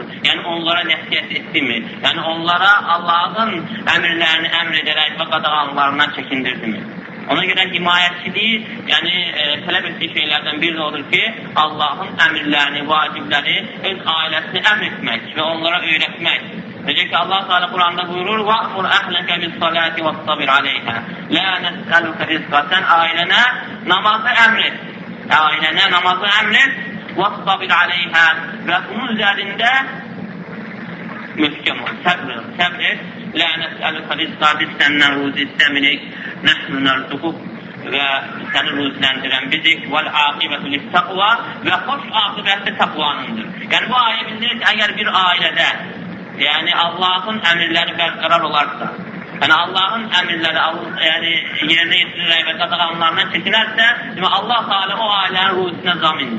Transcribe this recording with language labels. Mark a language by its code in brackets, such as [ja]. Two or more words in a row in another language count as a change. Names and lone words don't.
[az] Onlara nəsiyyət etdimi? Onlara Allahın əmirlərini əmr edərək və qadağanlarından çəkindirdimi? Ona görə himayəçiliyi, tələb etdiyi şeylərdən biri də odur ki, Allahın əmirlərini, vacibləri öz ailəsini əmr etmək və onlara öyrətmək. Necə ki, Allah Teala Quranda buyurur, [ar] وَأْمُرْ أَهْلَكَ بِالصَّلَاةِ وَاصْطَبِرْ عَلَيْهَا لَا نَسْأَلُكَ رِزْقًا [az] Sən ailənə namazı əmr et. Ailənə namazı əmr et, [ar] وَاصْطَبِرْ عَلَيْهَا [az] və bunun üzərində möhkəm ol, səbr et. [ar] لَا نَسْأَلُكَ رِزْقًا [az] Biz səndən ruzi istəmirik, [ar] نَحْنُ نَرْزُقُكَ [az] və səni ruziləndirən bizik [ar] والعاقبة للتقوى [az] və xoş aqibətli təqvanındır. Yəni bu ayə bildirir ki, əgər bir ailədə yəni Allahın əmirləri bərqərar olarsa, yəni Allahın əmirləri yerinə yetirirək və qadağanlarından çəkinərsə, Allah Teala o ailənin ruzisinə zamindir.